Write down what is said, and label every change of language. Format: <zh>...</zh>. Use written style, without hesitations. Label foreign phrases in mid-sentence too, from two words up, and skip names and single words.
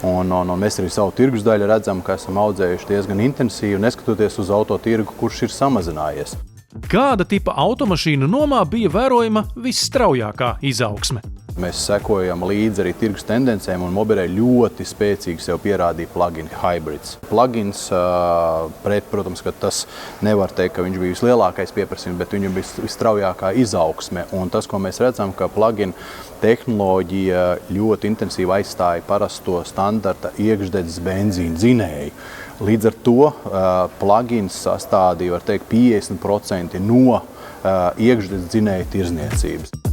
<lv>Un mēs arī savu tirgus daļu redzam, ka esam audzējuši diezgan intensīvi, neskatoties uz autotirgu, kurš ir samazinājies. Kāda tipa automašīnu nomā bija vērojama visstraujākā izaugsme? Mēs sekojam līdzi arī tirgus tendencēm, un Mobirei ļoti spēcīgi sev pierādīja</lv> <en>plug-in hybrids.</en> <lv>Plug-ins, protams, ka tas nevar teikt, ka viņš bija vislielākais pieprasījums, bet viņam bija visstraujākā izaugsme. Un tas, ko mēs redzam, ka plug-in tehnoloģija ļoti intensīvi aizstāja parasto standarta iekšdedzes benzīna dzinēju. Līdz ar to plug-ins sastādīja, var teikt, 50% no iekšdedzes dzinēja tirzniecības.</lv>